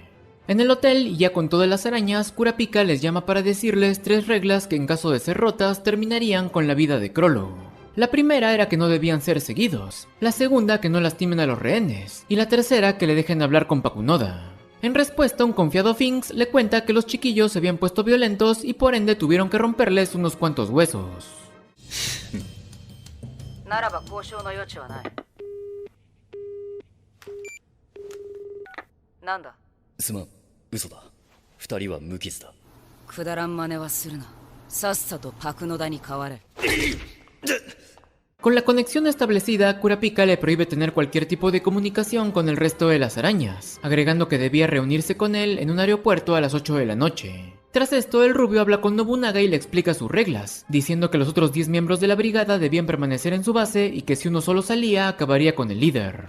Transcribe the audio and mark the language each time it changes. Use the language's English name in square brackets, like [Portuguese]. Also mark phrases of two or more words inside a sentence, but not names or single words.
[Spanish] En el hotel, y ya con todas las arañas, Kurapika les llama para decirles 3 reglas que en caso de ser rotas terminarían con la vida de Chrollo. La primera era que no debían ser seguidos, la segunda que no lastimen a los rehenes, y la tercera que le dejen hablar con Pakunoda. En respuesta, un confiado Finks le cuenta que los chiquillos se habían puesto violentos y por ende tuvieron que romperles unos cuantos huesos. [Japanese] ならば交渉の余地はない。なんだ。すまん、嘘だ。二人は無傷だ。くだらん真似はするな。さっさとパクノダに代われ。 [Spanish] Con la conexión establecida, Kurapika le prohíbe tener cualquier tipo de comunicación con el resto de las arañas, agregando que debía reunirse con él en un aeropuerto a las 8 de la noche. Tras esto, el rubio habla con Nobunaga y le explica sus reglas, diciendo que los otros 10 miembros de la brigada debían permanecer en su base y que si uno solo salía, acabaría con el líder.